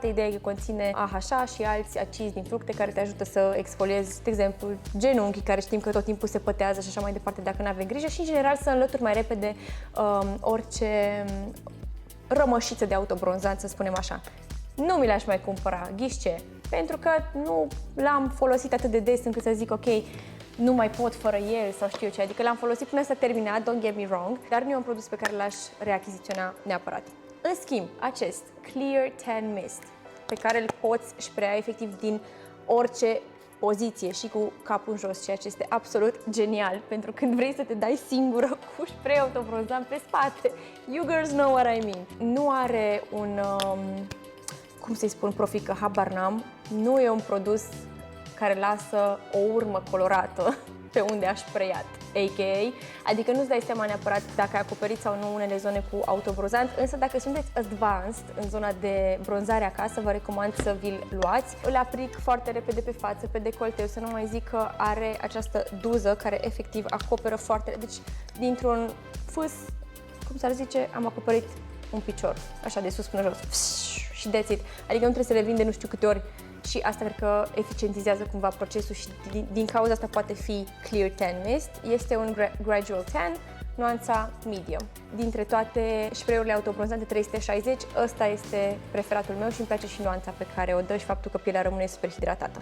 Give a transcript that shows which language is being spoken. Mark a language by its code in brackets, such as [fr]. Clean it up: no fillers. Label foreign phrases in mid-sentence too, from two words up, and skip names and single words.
[ro] Ideea e că conține AHA și alți acizi din fructe care te ajută să exfoliezi, de exemplu, genunchii, care știm că tot timpul se pătează și așa mai departe dacă nu avem grijă și, în general, să înlături mai repede orice rămășiță de autobronzant, să spunem așa. Nu mi l-aș mai cumpăra, ghiși ce? Pentru că nu l-am folosit atât de des încât să zic, ok, nu mai pot fără el sau știu eu ce. Adică l-am folosit până s-a terminat, [en] don't get me wrong, [ro] dar nu e un produs pe care l-aș reachiziționa neapărat. În schimb, acest Clear Tan Mist, pe care îl poți sprea efectiv din orice poziție și cu capul în jos, ceea ce este absolut genial pentru când vrei să te dai singură cu spray autobronzant pe spate. [en] You girls know what I mean. [ro] Nu are un, cum să-i spun, profil, că habar n-am. Nu e un produs care lasă o urmă colorată pe unde a sprayat, a.k.a. Adică nu-ți dai seama neapărat dacă ai acoperit sau nu unele zone cu autobronzant, însă dacă sunteți advanced în zona de bronzare acasă, vă recomand să vi-l luați. Îl aplic foarte repede pe față, pe decolteu, să nu mai zic că are această duză care efectiv acoperă foarte... Deci, dintr-un fâs, cum s-ar zice, am acoperit un picior, așa de sus până jos. Și [en] that's it. [ro] Adică nu trebuie să le vin de nu știu câte ori. Și asta cred că eficientizează cumva procesul și din cauza asta poate fi Clear Tan Mist. Este un Gradual Tan, nuanța medium. Dintre toate spray-urile autobronzante 360, ăsta este preferatul meu și îmi place și nuanța pe care o dă și faptul că pielea rămâne super hidratată.